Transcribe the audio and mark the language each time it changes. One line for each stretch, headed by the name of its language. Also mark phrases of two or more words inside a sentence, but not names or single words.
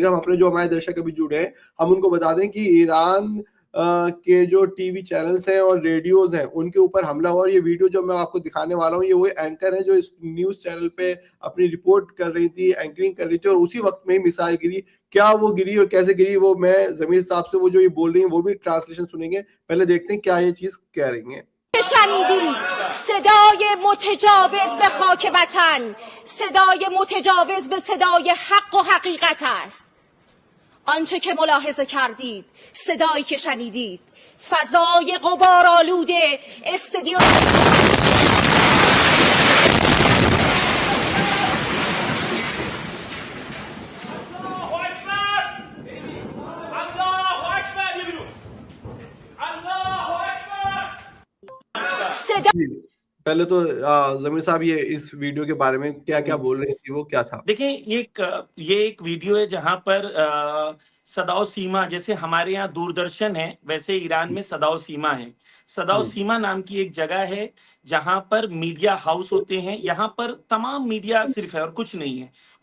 Hindi: हम अपने जो हमारे दर्शक अभी जुड़े हैं, हम उनको बता दें कि ईरान के जो
English: TV channels
Hindi: हैं और रेडियोज हैं, उनके ऊपर हमला हुआ। और ये वीडियो जो मैं आपको दिखाने वाला हूँ, ये वो एंकर है जो इस
English: news channel
Hindi: पे अपनी रिपोर्ट कर रही थी, एंकरिंग कर रही थी, और उसी वक्त में ही मिसाइल गिरी। क्या वो गिरी और कैसे गिरी, वो मैं जमीर साहब से वो जो ये बोल रही है वो भी ट्रांसलेशन सुनेंगे। पहले देखते हैं क्या ये चीज कह रही है।
Persian: شنیدید صدای متجاوز به خاک وطن، صدای متجاوز به صدای حق و حقیقت است. آنچه که ملاحظه کردید، صدایی که شنیدید، فضای غبارآلود استدیو صدا
Hindi: जी, पहले तो जमीर साहब, ये इस वीडियो के बारे में क्या क्या बोल रही थी, वो क्या था? देखिए, ये एक वीडियो है जहां पर सदाओ सीमा, जैसे हमारे यहाँ दूरदर्शन है वैसे ईरान में सदाओ सीमा है। सदाओ सीमा नाम की एक जगह है जहां पर मीडिया हाउस होते हैं, यहाँ पर तमाम मीडिया सिर्फ है और कुछ नहीं है।